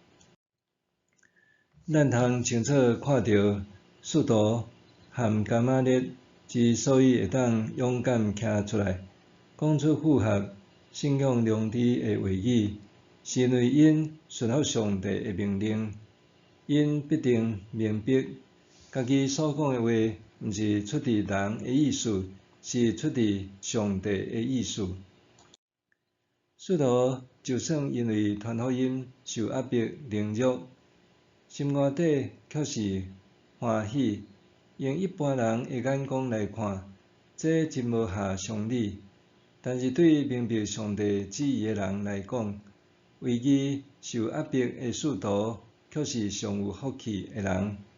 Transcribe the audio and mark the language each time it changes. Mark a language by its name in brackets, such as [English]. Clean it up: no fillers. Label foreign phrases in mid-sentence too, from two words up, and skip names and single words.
[Min Nan Chinese] 咱通清楚看到使徒和加玛列之所以会当勇敢徛出来，讲出符合信仰良知的话语，是因为因顺服上帝的命令。因必定明白，家己所讲的话，毋是出伫人的意思，是出伫上帝的意思。使徒就算因为传福音受压迫凌辱，心肝底却是欢喜。用一般人的眼光来看，这真无合常理。但是对明白上帝旨意的人来讲，危机受压迫的使徒，却是上有福气的人。